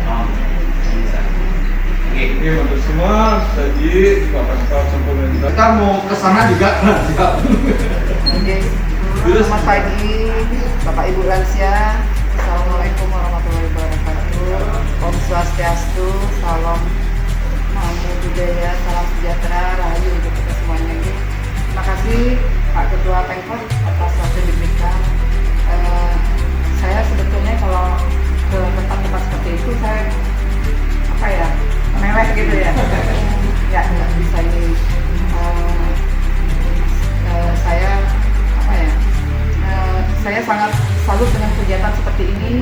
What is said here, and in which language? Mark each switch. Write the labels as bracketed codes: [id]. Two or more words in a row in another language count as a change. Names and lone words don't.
[id] ini untuk semua jadi Bapak Kepala Sempurna kita mau ke sana juga siap. Selamat pagi Bapak Ibu lansia. [ar] Assalamualaikum warahmatullahi wabarakatuh. [sa] Om Swastiastu, [id] salam namo budaya, salam sejahtera, rahayu untuk kita semuanya. Terima kasih Pak Ketua Pemkot atas waktu diberikan. Saya sebetulnya kalau nggak bisa ini. Saya sangat salut dengan kegiatan seperti ini.